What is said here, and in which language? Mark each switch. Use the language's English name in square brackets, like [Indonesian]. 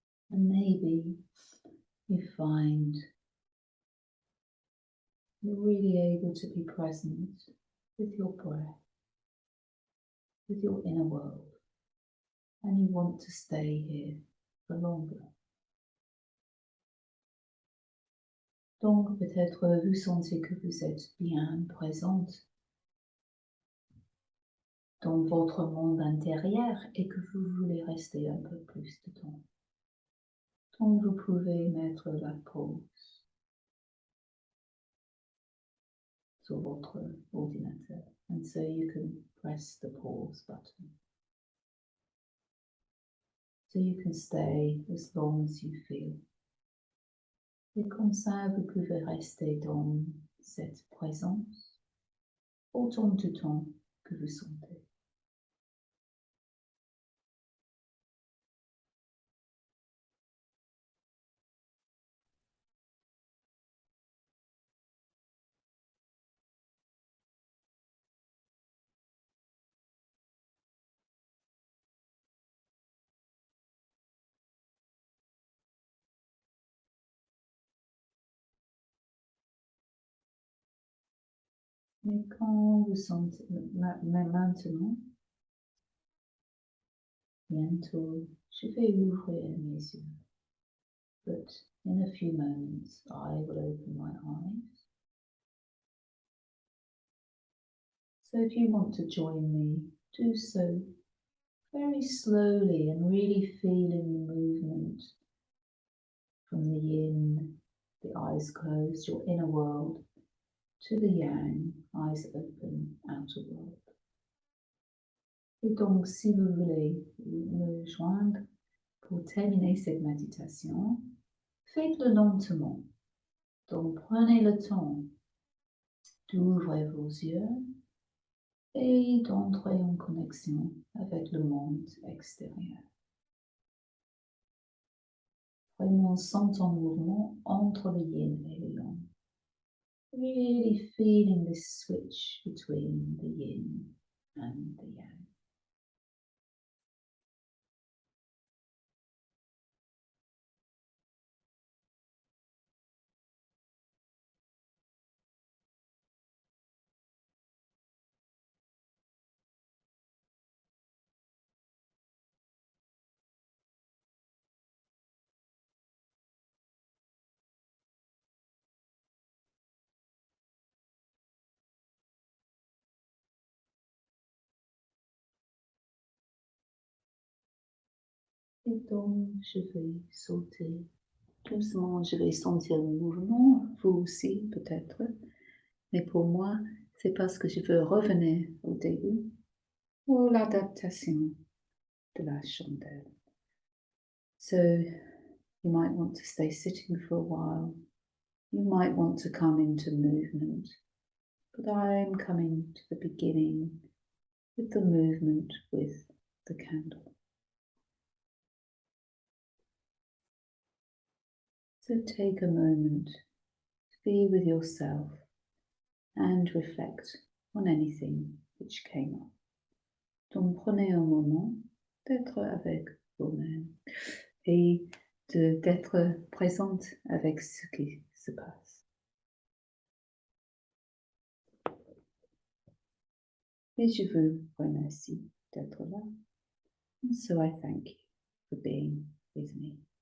[English] And maybe you find you're really able to be present with your breath, with your inner world, and you want to stay here for longer. [French] Donc peut-être vous sentez que vous êtes bien présente dans votre monde intérieur et que vous voulez rester un peu plus de temps. Donc vous pouvez mettre la pause sur votre ordinateur. [English] And so you can press the pause button. So you can stay as long as you feel. [French] Et comme ça, vous pouvez rester dans cette présence autant de temps que vous sentez. Mais quand vous sentez, maintenant, bientôt, je vais ouvrir mes yeux. [English] But in a few moments, I will open my eyes. So if you want to join me, do so very slowly and really feeling the movement from the yin, the eyes closed, your inner world, to the yang, eyes open, outer world. [French] Et donc, si vous voulez me joindre pour terminer cette méditation, faites-le lentement. Donc, prenez le temps d'ouvrir vos yeux et d'entrer en connexion avec le monde extérieur. Vraiment sentant le mouvement entre le yin et le yang. [English] Really feeling this switch between the yin and the yang. [French] Et donc, je vais sauter doucement, je vais sentir le mouvement, vous aussi peut-être. Mais pour moi, c'est parce que je veux revenir au début, ou l'adaptation de la chandelle. [English] So, you might want to stay sitting for a while. You might want to come into movement. But I'm coming to the beginning with the movement with the candle. So take a moment to be with yourself and reflect on anything which came up. [French] Donc prenez un moment d'être avec vous-même et d'être présente avec ce qui se passe. Et je vous remercie d'être là. [English] And so I thank you for being with me.